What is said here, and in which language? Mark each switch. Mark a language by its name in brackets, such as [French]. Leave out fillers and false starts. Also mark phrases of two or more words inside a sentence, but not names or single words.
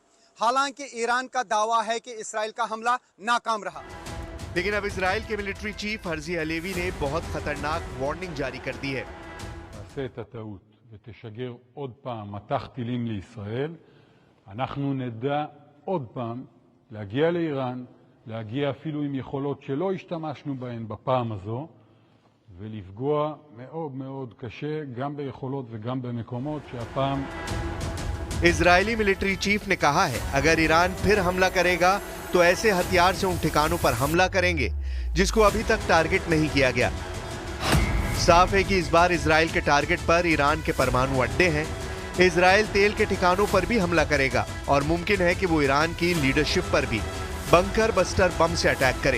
[Hindi] हालांकि ईरान का दावा है कि इसराइल का हमला नाकाम रहा। लेकिन अब इसराइल के [English] military chief [Hindi] हर्जी हलेवी ने बहुत खतरनाक वार्निंग जारी कर दी है। [Hebrew] תעשה את הטעות ותשגר עוד פעם מטח טילים לישראל, אנחנו נדע עוד פעם להגיע לאיראן, להגיע אפילו עם יכולות שלא השתמשנו בהן בפעם הזו, ולפגוע מאוד מאוד קשה גם ביכולות וגם במקומות שהפעם [English] Israeli military chief [Hindi] ने कहा है अगर ईरान फिर हमला करेगा तो ऐसे हथियार से उन ठिकानों पर हमला करेंगे जिसको अभी तक टारगेट नहीं किया गया। साफ है कि इस बार इजराइल के टारगेट पर ईरान के परमाणु अड्डे हैं। इजराइल तेल के ठिकानों पर भी हमला करेगा और मुमकिन है कि वो ईरान की लीडरशिप पर भी [English] bunker buster bomb [Hindi] से अटैक करे।